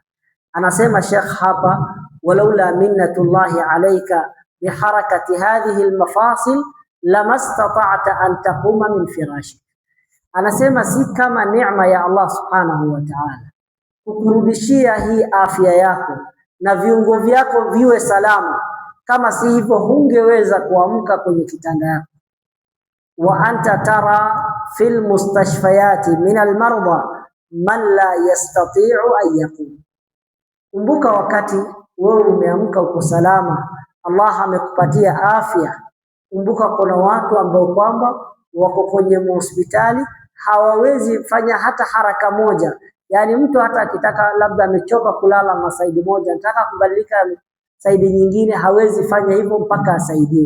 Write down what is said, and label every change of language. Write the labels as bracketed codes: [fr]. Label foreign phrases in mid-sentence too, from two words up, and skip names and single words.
[sw] Anasema Sheikh hapa [ar] ولولا منة الله عليك بحركة هذه المفاصل لما استطعت أن تقوم من فراشك. [sw] Anasema si kama neema ya Allah [ar] سبحانه وتعالى [sw] kukurudishia hii afya yako na viungo vyako viwe salama, kama si hivyo hungeweza kuamka kwenye kitanda yako. [ar] وأنت ترى في المستشفيات من المرضى من لا يستطيع أن يقوم. [sw] Kumbuka wakati wewe umeamka uko salama, Allah amekupatia afya. Kumbuka kuna watu ambao kwamba wako kwenye hospitali hawawezi fanya hata haraka moja. Yani mtu hata akitaka labda amechoka kulala na saidi moja, anataka kubadilika saidi nyingine, hawezi fanya hivyo mpaka asaidiwe.